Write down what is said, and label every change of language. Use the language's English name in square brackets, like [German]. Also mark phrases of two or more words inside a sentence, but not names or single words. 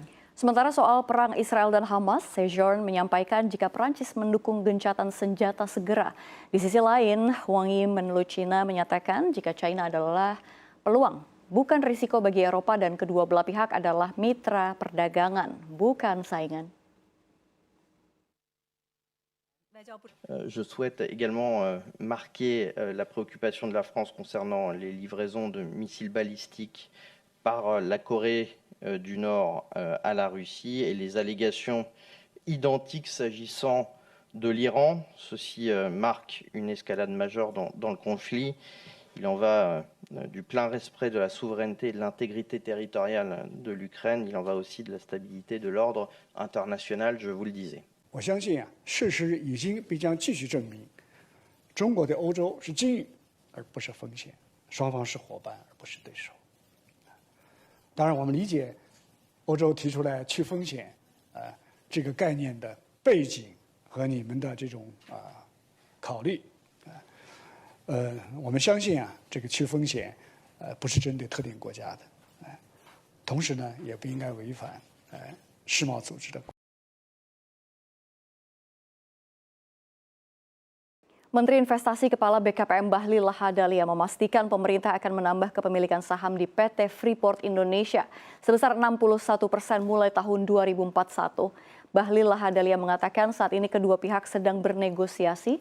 [Indonesian] Sementara soal perang Israel dan Hamas, Séjourné menyampaikan jika Prancis mendukung gencatan senjata segera. Di sisi lain, Wang Yi Menlu China menyatakan jika China adalah peluang, bukan risiko bagi Eropa dan kedua belah pihak adalah mitra perdagangan, bukan saingan. [French] Je souhaite également marquer la préoccupation de la France concernant les livraisons de missiles balistiques par la Corée du Nord à la Russie et les allégations identiques s'agissant de l'Iran. Ceci marque une escalade majeure dans le conflit. Il en va du plein respect de la souveraineté et de l'intégrité territoriale de l'Ukraine. Il en va aussi de la stabilité de l'ordre international, je vous le disais. [Chinese] 我相信事实已经必将继续证明，中国对欧洲是机遇而不是风险，双方是伙伴而不是对手。当然，我们理解欧洲提出来去风险这个概念的背景和你们的这种考虑。我们相信这个去风险不是针对特定国家的，同时呢，也不应该违反世贸组织的。 [Indonesian] Menteri Investasi Kepala BKPM Bahlil Lahadalia memastikan pemerintah akan menambah kepemilikan saham di PT Freeport Indonesia sebesar 61% mulai tahun 2041. Bahlil Lahadalia mengatakan saat ini kedua pihak sedang bernegosiasi.